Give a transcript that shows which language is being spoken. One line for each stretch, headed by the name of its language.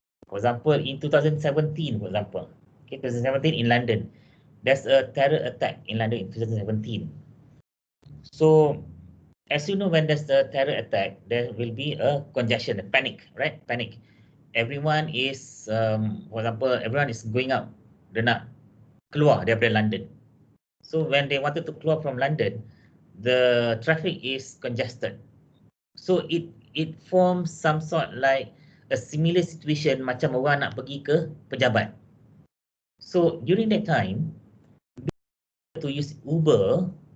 English: For example, in 2017, for example, okay, 2017 in London, there's a terror attack in London in 2017. So, as you know, when there's a terror attack, there will be a congestion, a panic, right? Panic. Everyone is, for example, everyone is going out.
Malay: Dia nak keluar daripada London.
English: So when they wanted to
Malay: keluar
English: from London, the traffic is congested. So it forms some sort like a similar situation
Malay: macam orang nak pergi ke pejabat.
English: So during that time, to use Uber,